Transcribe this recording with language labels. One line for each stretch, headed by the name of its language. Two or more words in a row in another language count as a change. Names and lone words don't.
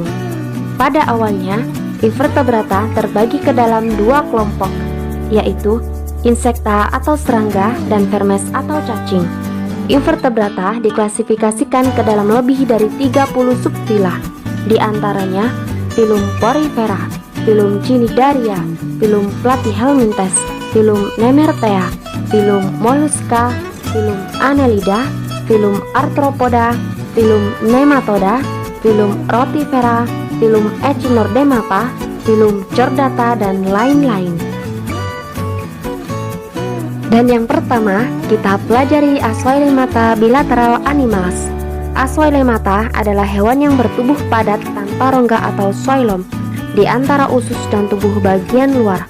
Indonesian: Pada awalnya, invertebrata terbagi ke dalam 2 kelompok, yaitu insekta atau serangga dan vermes atau cacing. Invertebrata diklasifikasikan ke dalam lebih dari 30 subfila, di antaranya filum Porifera, filum Cnidaria, filum Platyhelminthes, filum Nemertea, filum Mollusca, filum Annelida, filum Arthropoda, filum Nematoda, filum Rotifera, filum Echinordemata, filum Chordata, dan lain-lain. Dan yang pertama, kita pelajari Ascoilemata
English: bilateral animals.
Indonesian: Ascoilemata adalah hewan yang bertubuh padat tanpa rongga atau xylem di antara usus dan tubuh bagian luar.